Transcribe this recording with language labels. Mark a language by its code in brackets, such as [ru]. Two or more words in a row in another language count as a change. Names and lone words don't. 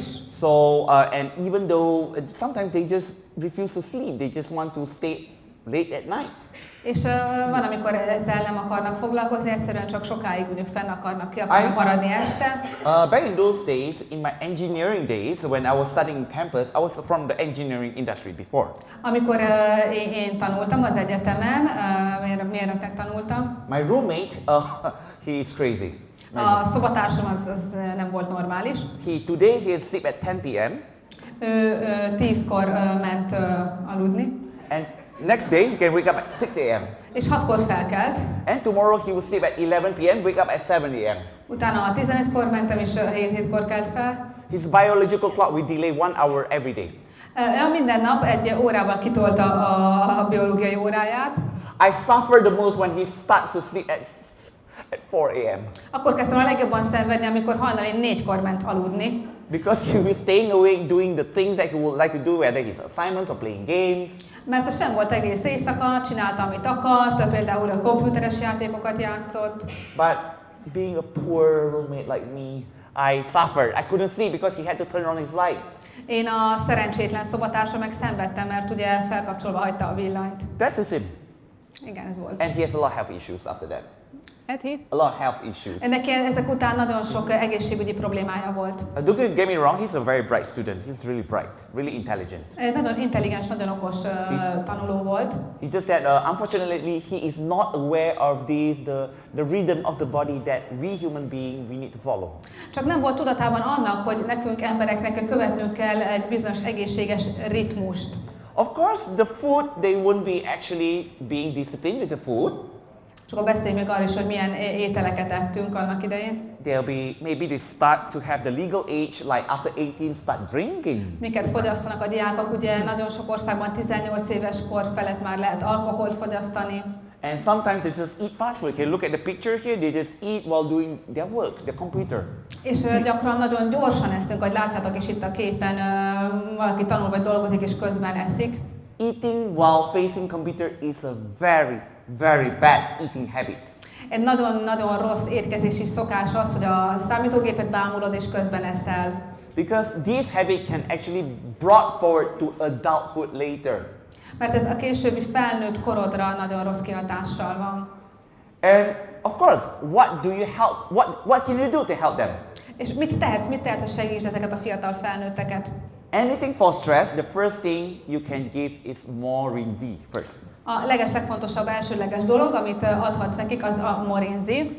[en] So, and even though sometimes they just refuse to sleep, they just want to stay late at night. [hu] És van, amikor ezzel nem akarnak foglalkozni, egyszerűen csak sokáig mondjuk fenn akarnak maradni este. [en] Back in those days, in my engineering days, when I was studying campus, I was from the engineering industry before. [hu] Amikor én tanultam az egyetemen, mérnöknek tanultam. [en] My roommate, he is crazy. [hu] A szobatársam az nem volt normális. [en] Today he sleep at 10 p.m. [hu] Ő 10-kor ment aludni. [en] And next day he can wake up at 6 a.m. [hu] És 6-kor felkelt. [en] And tomorrow he will sleep at 11 p.m. wake up at 7 a.m. [hu] Utána 15-kor mentem, és 7-kor kelt fel. [en] His biological clock will delay 1 hour every day. [hu] Minden nap egy órával kitolta a biológiai óráját. [en] I suffer the most when he starts to sleep at 4 a.m. [hu] Akkor kezdtem a legjobban szenvedni, amikor hajnali 4-kor ment aludni. [en] Because he was staying awake doing the things that he would like to do, whether his assignments or playing games. [hu] Mert most fenn volt egész éjszaka, csinálta, amit akart, például a komputeres játékokat játszott. [en] But being a poor roommate like me, I suffered. I couldn't sleep because he had to turn on his lights. [hu] Én a szerencsétlen szobatársa meg szenvedtem, mert ugye felkapcsolva hagyta a villanyt. [en] That's the sin. [hu] Igen, ez volt. [en] And he has a lot of health issues after that. Eti? A lot of health issues. [hu] Neki ezek után nagyon sok egészségügyi problémája volt. [en] Don't get me wrong, he's a very bright student. He's really bright, really intelligent. [hu] Nagyon intelligens, nagyon okos tanuló volt. [en] It's just that unfortunately he is not aware of the rhythm of the body that we human beings we need to follow. [hu] Csak nem volt tudatában annak, hogy nekünk embereknek követnünk kell egy bizonyos egészséges ritmust. [en] Of course, the food, they won't be actually being disciplined with the food. [hu] Csak beszéljünk még arról is, hogy milyen ételeket ettünk annak idején. [en] Maybe they start to have the legal age, like after 18 start drinking. [hu] Miket fogyasztanak a diákok, ugye nagyon sok országban 18 éves kor felett már lehet alkoholt fogyasztani. [en] And sometimes they just eat fast food. You can look at the picture here, they just eat while doing their work, their computer. [hu] És gyakran nagyon gyorsan eszünk, ahogy láthatok is itt a képen, valaki tanul vagy dolgozik és közben eszik. [en] Eating while facing computer is a very, very bad eating habit. [hu] Egy nagyon-nagyon rossz étkezési szokás az, hogy a számítógépet bámulod és közben eszel. [en] Because this habit can actually brought forward to adulthood later. [hu] Mert ez a későbbi felnőtt korodra nagyon rossz kihatással van. [en] And of course, what can you do to help them? [hu] És mit tehetsz, hogy segítsd ezeket a fiatal felnőtteket? [en] Anything for stress, the first thing you can give is more Rinzi first. [hu] A legfontosabb elsődleges dolog, amit adhatsz nekik, az a morinzi.